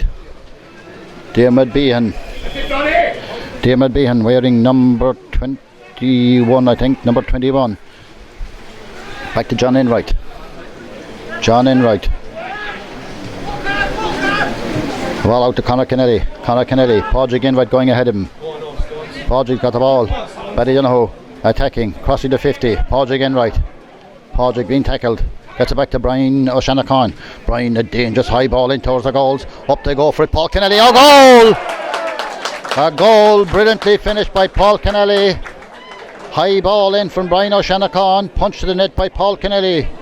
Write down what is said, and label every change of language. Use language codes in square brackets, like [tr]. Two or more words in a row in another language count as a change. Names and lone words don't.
[en] Diarmaid Behan wearing number 21, I think, number 21. Back to John Enright. Ball out to Conor Kennelly. Padraig Enright going ahead of him. Padraig got the ball. Ballydonoghue attacking, crossing the 50. Padraig Enright. Padraig being tackled. Gets it back to Brian O'Shanachon. Brian, a dangerous high ball in towards the goals. Up they go for it. Paul Kennelly. A goal brilliantly finished by Paul Kennelly. High ball in from Brian O'Shanachon. Punched to the net by Paul Kennelly.